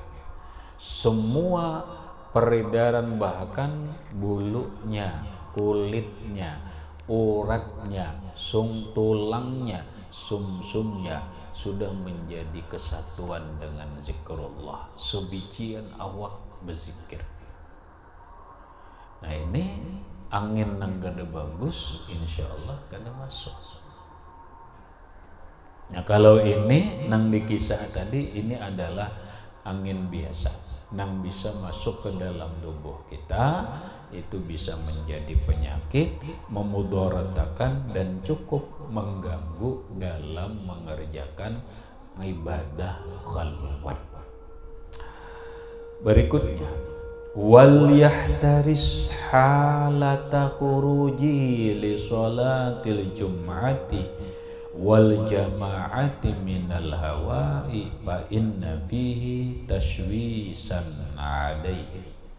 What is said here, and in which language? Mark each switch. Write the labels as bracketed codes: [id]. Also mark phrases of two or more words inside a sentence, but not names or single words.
[id] Semua peredaran, bahkan bulunya, kulitnya, uratnya, tulangnya, sumsumnya sudah menjadi kesatuan dengan zikrullah. [bjn] Sebijian awak berzikir. Nah ini angin nang kada bagus, [ar] إن شاء الله [bjn] kada masuk. [id] Nah kalau ini nang dikisah tadi, ini adalah angin biasa, nang bisa masuk ke dalam tubuh kita, itu bisa menjadi penyakit, memudaratkan, dan cukup mengganggu dalam mengerjakan ibadah khalwat. Berikutnya, [ar] وليحترس حالة الخروج لصلاة الجمعة والجماعة من الهواء فإن فيه تشويشا عليه.